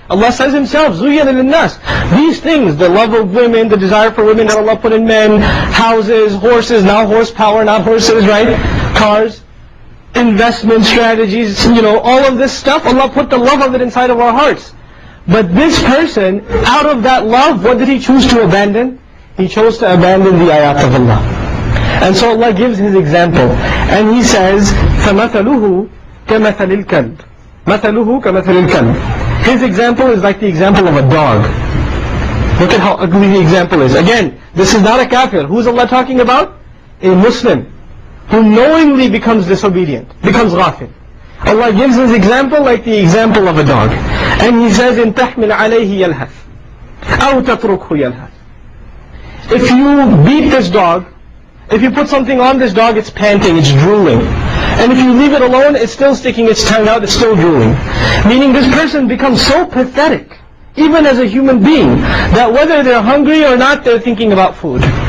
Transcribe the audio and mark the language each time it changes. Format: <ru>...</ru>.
<en>Allah says himself,</en> <ar>زُيِّنَ لِلنَّاسِ.</ar> <en>These things, the love of women, the desire for women that Allah put in men, houses, horses, now horsepower, not horses, right? Cars, investment strategies, all of this stuff, Allah put the love of it inside of our hearts. But this person, out of that love, what did he choose to abandon? He chose to abandon the ayat of Allah. And so Allah gives his example. And he says,</en> <ar>فَمَثَلُهُ كَمَثَلِ الْكَلْبِ مَثَلُهُ كَمَثَلِ الْكَلْبِ.</ar> <en>His example is like the example of a dog. Look at how ugly the example is. Again, this is not a kafir. Who's Allah talking about? A Muslim who knowingly becomes disobedient, becomes ghafil. Allah gives his example like the example of a dog. And he says,</en> <ar>إِن تَحْمِلْ عَلَيْهِ يَلْهَثْ أَوْ تَتْرُكْهُ يَلْهَثْ.</ar> <en>If you beat this dog, if you put something on this dog, it's panting, it's drooling. And if you leave it alone, it's still sticking its tongue out, it's still drooling. Meaning this person becomes so pathetic, even as a human being, that whether they're hungry or not, they're thinking about food.</en>